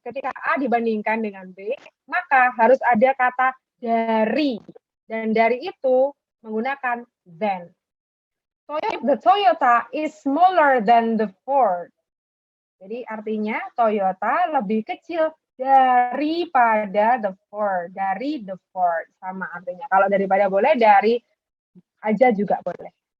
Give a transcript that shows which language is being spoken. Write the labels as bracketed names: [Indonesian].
[Indonesian] Ketika A dibandingkan dengan B, maka harus ada kata dari. Dan dari itu menggunakan then. [English] The Toyota is smaller than the Ford. [Indonesian] Jadi artinya Toyota lebih kecil daripada the Ford. Dari the Ford. Sama artinya. Kalau daripada boleh, dari aja juga boleh.